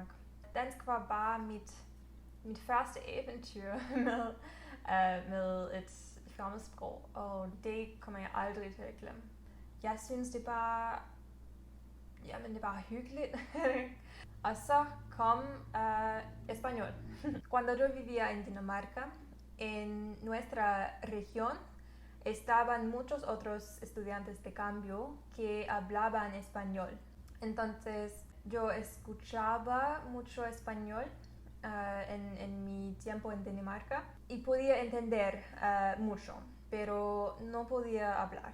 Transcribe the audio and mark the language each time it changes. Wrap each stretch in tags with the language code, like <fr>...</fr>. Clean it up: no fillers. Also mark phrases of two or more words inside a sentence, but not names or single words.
<da>Dansk var bare mit første eventyr med et fremmedsprog, og det kommer jeg aldrig til at glemme. Jeg synes det er bare hyggeligt. Og så kom español.</da> <es>Cuando yo vivía en Dinamarca, en nuestra región estaban muchos otros estudiantes de cambio que hablaban español. Entonces yo escuchaba mucho español en mi tiempo en Dinamarca y podía entender mucho, pero no podía hablar.</es>